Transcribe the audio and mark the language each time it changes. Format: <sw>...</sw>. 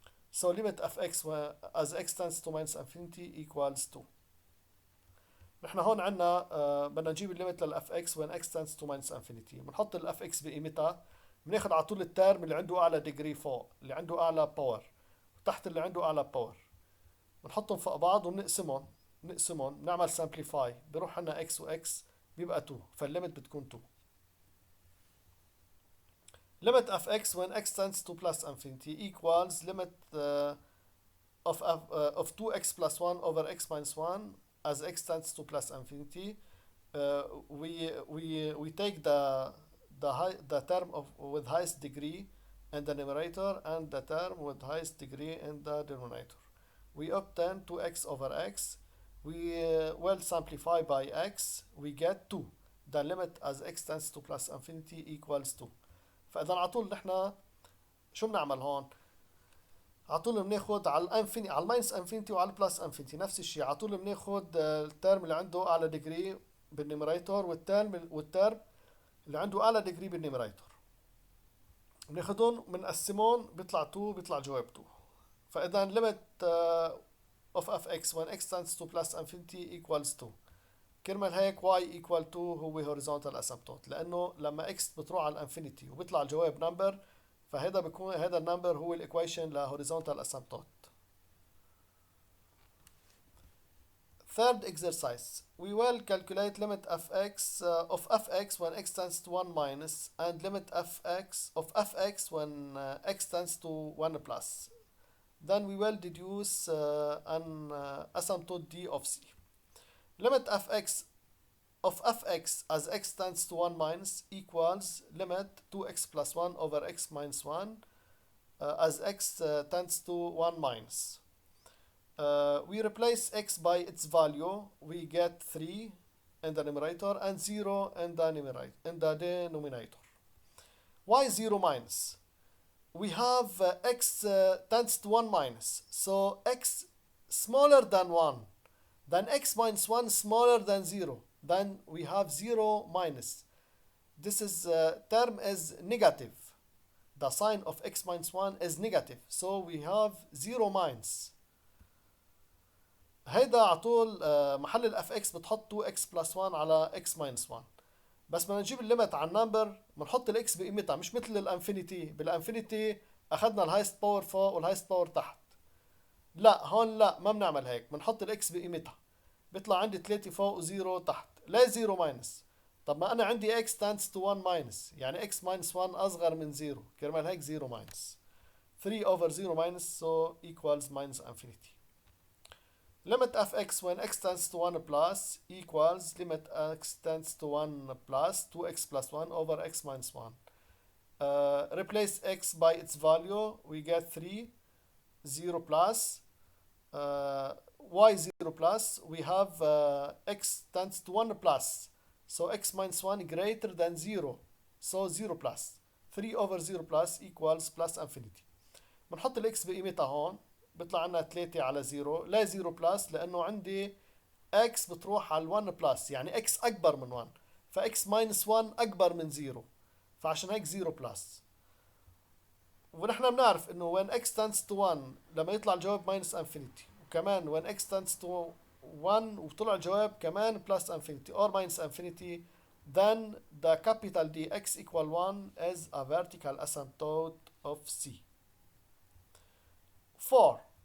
<en>So limit of x as x tends to minus infinity equals 2.</en> <ar>نحن هون عنا بدنا نجيب الليمت للاف اكس</ar> <en>when x tends to minus infinity.</en> <ar>بنحط الاف اكس بقيمتها، بناخذ على طول الترم اللي عنده اعلى ديجري فوق، اللي عنده اعلى باور، وتحت اللي عنده اعلى باور، بنحطهم فوق بعض وبنقسمهم بنعمل سامبليفاي، بروح عنا اكس واكس بيبقى 2، فالليمت بتكون 2.</ar> <en>limit of x when x tends to plus infinity equals limit of 2x plus 1 over x minus 1 as x tends to plus infinity. We take the term with highest degree in the numerator and the term with highest degree in the denominator. We obtain 2x over x. We will simplify by x. We get 2. The limit as x tends to plus infinity equals 2.</en> <ar>فإذا على طول نحن شو بنعمل هون؟ على طول بناخد على الانفيني، على الماينس انفينيتي وعلى البلس انفينيتي نفس الشيء، على طول بناخد الترم اللي عنده اعلى ديجري بالنيميريتور والترم اللي عنده اعلى ديجري بالنيميريتور، بناخدهم بنقسمهم بيطلع 2، بيطلع جواب 2. فاذا</ar> <en>limit of fx when x tends to plus infinity equals 2.</en> <ar>كرمال هيك y equal 2 هو horizontal asymptote، لانه لما x بتروح على الانفينيتي وبيطلع الجواب نمبر، فهذا بيكون هذا النمبر هو الايكويشن لهوريزونتال اسامبتوت.</ar> <en>Third exercise: we will calculate limit of fx when x tends to 1 minus and limit of fx when x tends to 1 plus. Then we will deduce an asymptote d of c. Limit of fx as x tends to 1 minus equals limit 2x plus 1 over x minus 1 as x tends to 1 minus. We replace x by its value. We get 3 in the numerator and 0 in the denominator. Why 0 minus? We have x tends to 1 minus. So x smaller than 1. Then x minus 1 smaller than 0. Then we have 0 minus. this is term is negative. The sign of x minus 1 is negative, so we have 0 minus.</en> <ar>هيدا على طول محل الاف اكس بتحط</ar> <en>2x plus 1</en> <ar>على</ar> <en>x minus 1.</en> <ar>بس بدنا نجيب الليمت على النمبر بنحط الاكس بقيمتها، مش مثل الانفينيتي. بالانفينيتي اخذنا الهايست باور فوق والهايست باور تحت. لا هون لا، ما بنعمل هيك، بنحط الاكس بقيمتها. بيطلع عندي 3 فوق و0 تحت. ليه 0 ماينس؟ طب ما انا عندي</ar> <en>x tends to 1</en> <ar>ماينس، يعني</ar> <en>x minus 1</en> <ar>اصغر من 0، كرمال هيك 0 ماينس.</ar> <en>3 over 0 minus so equals minus infinity. Limit fx when x tends to 1 plus equals limit x tends to 1 plus 2x plus 1 over x minus 1. Replace x by its value, we get 3, 0 plus, y 0 plus, we have x tends to 1 plus, so x minus 1 greater than 0, so 0 plus. 3 over 0 plus equals plus infinity.</en> <ar>بنحط الاكس بقيمتها هون، بيطلع عنا 3 على 0. لا 0 بلس لانه عندي x بتروح على 1 بلس، يعني x اكبر من 1، ف</ar> <en>x minus 1</en> <ar>اكبر من 0، فعشان هيك 0 بلس. ونحن بنعرف انه</ar> <en>when x tends to 1</en> <ar>لما يطلع الجواب</ar> <en>minus infinity،</en> <ar>وكمان</ar> <en>when x tends to 1</en> <ar>وطلع الجواب كمان</ar> <en>plus infinity or minus infinity, then the capital D x equal 1 is a vertical asymptote of C. 4.</en>